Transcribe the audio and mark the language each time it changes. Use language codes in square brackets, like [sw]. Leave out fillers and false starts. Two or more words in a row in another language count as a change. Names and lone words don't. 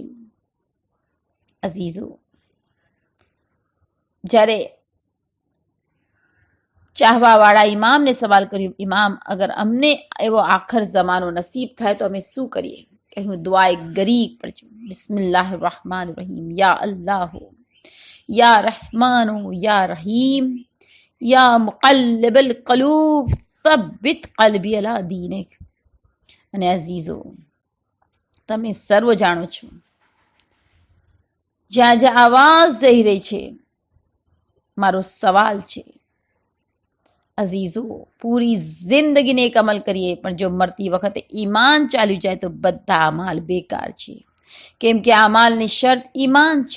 [gu] અઝીઝો, જ્યારે ચાહવાવાળા ઇમામને સવાલ કર્યો, ઇમામ અગર અમને એવો આખર જમાનો નસીબ થાય તો અમે શું કરીએ? કહ્યું, દુઆએ ગરીબ પડજો, [ar] بسم الله رحمان رحيم، يا الله يا رحمان يا رحيم يا مقلب القلوب ثبت قلبی علی دینک۔ [gu] અને અઝીઝો, તમે સર્વ જાણો છો જ્યાં જ્યાં આવાજ જઈ રહી છે, મારો સવાલ છે અઝીઝો, પૂરી જિંદગીને એક અમલ કરીએ, પણ જો મરતી વખતે ઈમાન ચાલ્યું જાય તો બધા અમાલ બેકાર છે, કેમ કે અમાલની શરત ઈમાન છે.